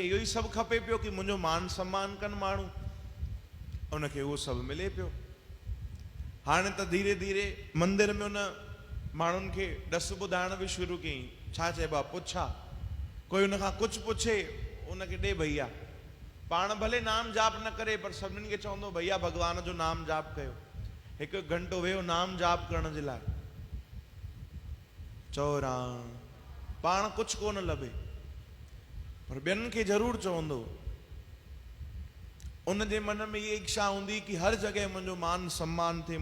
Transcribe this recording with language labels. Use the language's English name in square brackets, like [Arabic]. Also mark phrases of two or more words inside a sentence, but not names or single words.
[Sindhi] इहो ई सभु खपे पियो कि मुंहिंजो मान सम्मान कनि माण्हू उनखे उहो सभु मिले पियो हाणे त धीरे धीरे मंदिर में उन माण्हुनि खे ॾस ॿुधाइण बि शुरू कयईं छा चइबो आहे पुछा कोई उनखां कुझु पुछे उनखे ॾे भैया पाण भले नाम जाप न करे पर सभिनीनि खे चवंदो भैया भगवान जो नाम जाप कयो हिकु घंटो वेहो नाम जाप करण जे लाइ चौराम पाण कुझु कोन लभे पर ॿियनि खे ज़रूरु चवंदो उन जे मन में इहा इच्छा हूंदी कि हर जॻह मुंहिंजो मान सम्मान थिए